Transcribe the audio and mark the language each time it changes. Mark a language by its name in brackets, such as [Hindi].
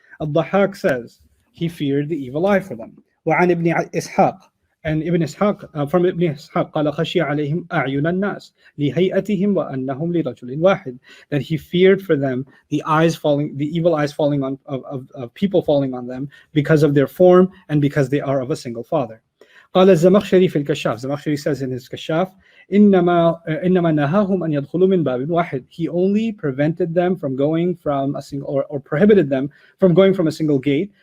[English] الضحاك says he feared the evil eye for them. [Arabic] وعن ابن إسحاق, [English] and Ibn Ishaq, from Ibn Ishaq, [Arabic] قال خشي عليهم أعين الناس لهيئتهم وأنهم لرجل واحد, [English] that he feared for them the evil eyes falling on of people falling on them because of their form and because they are of a single father. [Arabic] قال الزمخشري في الكشاف, [English] Zamakhshari says in his Kashaf, [Arabic] إنما نهاهم أن يدخلوا من باب واحد. [English] He only prevented them from going from a single, or prohibited them from going from a single gate.